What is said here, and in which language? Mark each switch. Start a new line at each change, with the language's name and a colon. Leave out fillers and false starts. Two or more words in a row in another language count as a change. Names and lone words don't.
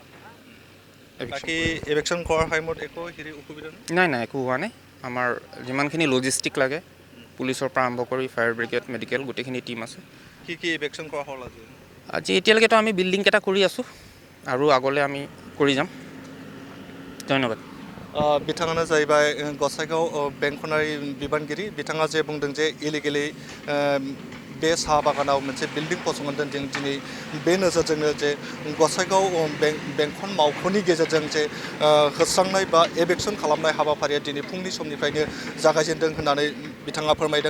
Assamese: বাকী এভেকশ্যন কৰাৰ সময়ত একো অসুবিধা নাই একো হোৱা নাই। আমাৰ যিমানখিনি লজিষ্টিক লাগে পুলিচৰ পৰা আৰম্ভ কৰি
English: fire brigade medical
Assamese: গোটেইখিনি টীম আছে। কি এভেকশ্যন কৰা হ'ল আজি এতিয়ালৈকেতো আমি বিল্ডিং কেইটা কৰি আছোঁ আৰু আগলৈ আমি কৰি যাম। ধন্যবাদ।
Bodo: बिथाङानो जाहैबाय गसाइगाव बेंखनारि बिबानगिरि। बिथाङा जे बुंदों जे इलिगेलि बे साहा बागानाव मोनसे बिल्डिं फसंदों जों दिनै बे नोजोरजोंनो जे गसाइगाव बेंखन मावख'नि गेजेरजों जे होस्रांनाय बा एभेकसन खालामनाय हाबाफारिया दिनै फुंनि समनिफ्रायनो जागायजेनदों होननानै बिथाङा फोरमायदों।